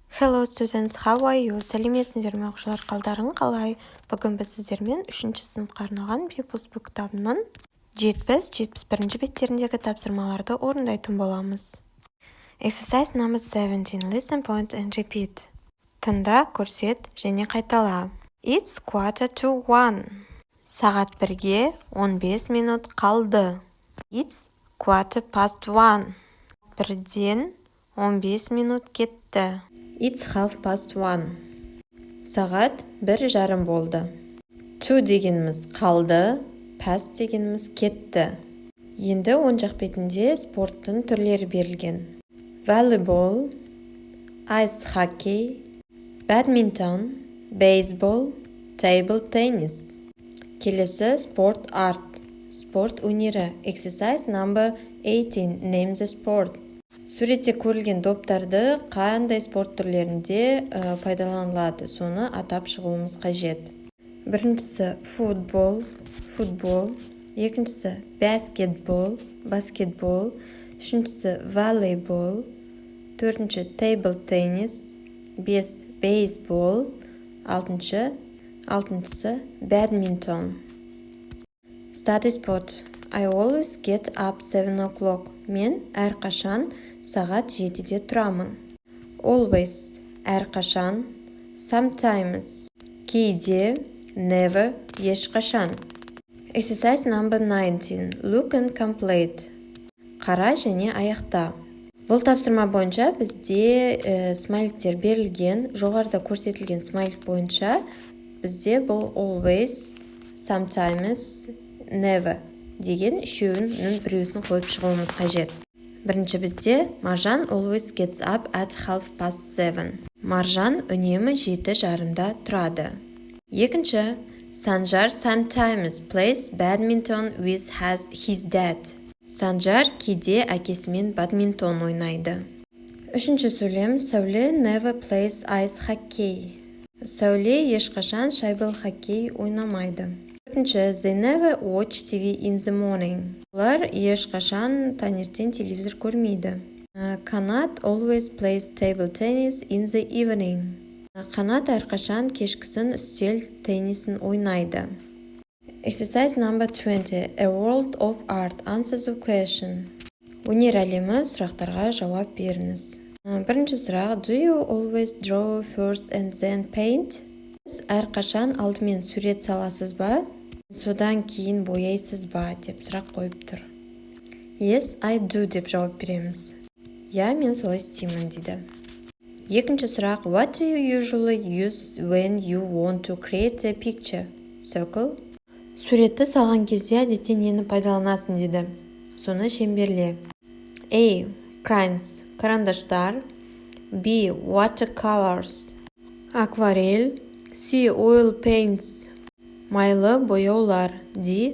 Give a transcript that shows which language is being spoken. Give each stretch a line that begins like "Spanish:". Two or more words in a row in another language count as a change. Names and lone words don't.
English: Hello students, how are you?
Kazakh: Сәлеметсіңдер ме оқушылар, қалдарың қалай? Бүгін біз сіздермен 3-ші сыныпқа арналған People's Book кітабының 70-71 беттеріндегі тапсырмаларды орындайтын боламыз.
English: Exercise number 17. Listen, point and repeat.
Kazakh: Тыңда, көрсет және қайтала.
English: It's 1:45.
Kazakh: Сағат 1-ге 15 минут қалды.
English: It's 1:15.
Kazakh: 1-ден 15 минут кетті.
English: It's 1:30.
Kazakh: Сағат 1:30 болды. To дегеніміз қалды, past дегеніміз кетті. Енді оң жақ бетінде спорттың түрлері берілген.
English: Volleyball, ice hockey, badminton, baseball, table tennis.
Kazakh: Келесі спорт арт, спорт өнері.
English: Exercise number 18. Name the sport.
Kazakh: Суретте көрілген доптарды қандай спорт түрлерінде пайдаланылады, соны атап шығуымыз қажет. Біріншісі футбол, екіншісі баскетбол, үшіншісі волейбол, төртінші
English: table tennis,
Kazakh: бейсбол, алтыншысы badminton.
English: Study spot. I always get up 7 o'clock.
Kazakh: Мен әрқашан сағат 7-де тұрамын. Always, әрқашан. Sometimes, кейде.
English: Never, ешқашан. Exercise number 19. Look and complete.
Kazakh: Қара және аяқта. Бұл тапсырма бойынша бізде смайликтер берілген. Жоғарыда көрсетілген смайлик бойынша бізде бұл
English: always, sometimes, never
Kazakh: деген үшеуінің біреусін қойып шығуымыз қажет. Бірінші бізде
English: Маржан always gets up at 7:30.
Kazakh: Маржан үнемі 7:30-да тұрады. Екінші,
English: Санжар sometimes plays badminton with his dad.
Kazakh: Санжар кейде әкесімен бадминтон ойнайды. Үшінші сөйлем,
English: Сәуле never plays ice hockey.
Kazakh: Сәуле ешқашан шайбалы хоккей ойнамайды. Төртінші,
English: they never watch TV in the morning.
Kazakh: Олар ешқашан таңертең телевизор көрмейді.
English: Қанат always plays table tennis in the evening.
Kazakh: Қанат әрқашан кешкісін үстел теннисін ойнайды.
English: Exercise number 20. A world of art. Answer the question.
Kazakh: Өнер әлемі сұрақтарға жауап беріңіз. Бірінші сұрақ,
English: do you always draw first and then paint?
Kazakh: Сіз әрқашан алдымен сурет саласыз ба? Содан кейін бояйсыз ба? Деп сұрақ қойып тұр.
English: Yes, I do
Kazakh: деп жауап береміз. Я, мен солай істеймін дейді. Екінші сұрақ,
English: what do you usually use when you want to create a picture? Circle.
Kazakh: Суретті салған кезде әдетте нені пайдаланасың дейді. Соны шеңберле. A. Crayons, карандаштар. B. Watercolors, акварель. C.
English: Oil paints,
Kazakh: майлы бояулар. D.